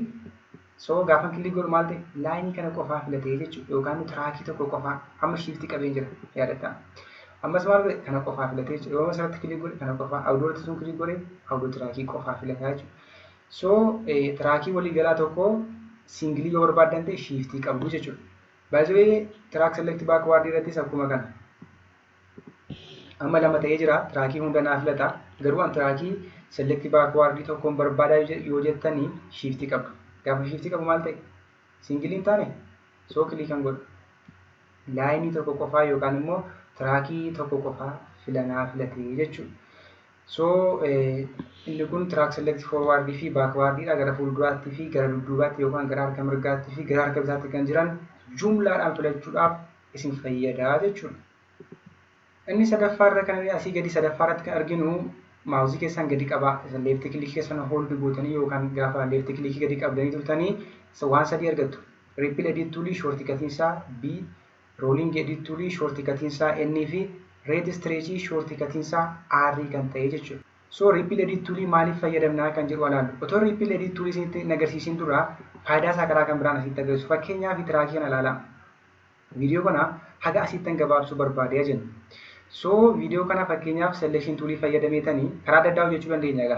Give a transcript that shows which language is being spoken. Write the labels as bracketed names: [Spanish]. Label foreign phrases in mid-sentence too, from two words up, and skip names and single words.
[Oromo] So gaafa click godhu maal ta'e? Laayinii kana qofaa filatee jechuudha. Yookaan tiraakii tokko qofaa amma shift qabeen jira yaadataa. Ammas maal godhe? Kana qofaa filatee jechuudha. Yoo asirratti click godhe kana qofaa awudoorratti sun click godhe awudoo tiraakii qofaa filataa jechuudha. So tiraakii walii galaa tokko singilii yoo barbaadan ta'e shift qabdu jechuudha. [English] By the way, track select backward [Oromo] irrattis akkuma kana. Amma lama ta'ee jira. Tiraakii hunda naa filata. Garuu an tiraakii [English] select backward [Oromo] tokkoon barbaada yoo jettanii shift qabdu. Gaafa shift qabu maal ta'e? Singiliin taane soo click kan godhu. Laayinii tokko qofaa yookaan immoo tiraakii tokko qofaa filatee jechuudha. So inni kun [English] track select forward [Oromo] fi backward dha. Gara fuulduraatti fi gara dudduubaatti yookaan gara harka mirgaatti fi gara harka bitaatti kan jiran jumlaadhaan filachuudhaaf isin fayyada jechuudha. Inni sadaffaarra kan asii gadi sadaffaarratti kan arginu maawusii keessan gadi qabaa. [English] Left click [Oromo] keessan hold gootanii yookaan gaafa [English] left click [Oromo] gadi qabdanii turtanii waan sadii argattu. [English] Repeal edit tool shortcut isaa B, rolling edit tool shortcut isaa N fi red stretch shortcut isaa R [Oromo] kan ta'e jechuudha. So [English] repeal edit tool [Oromo] maaliif fayyadamnaa kan jedhu ilaallu. Otoo [English] repeal edit tool [Oromo] isinitti agarsiisin dura faayidaa isaa karaa kan biraan asitti agarsiisu. Fakkeenyaaf tiraakii kana ilaalaa. Viidiyoo kana haga asittan gabaabsuu barbaadee jenna. So viidiyoo kana fakkeenyaaf [English] selection tool [Oromo] fayyadameetanii karaa adda addaa hojjechuu dandeenya egaa.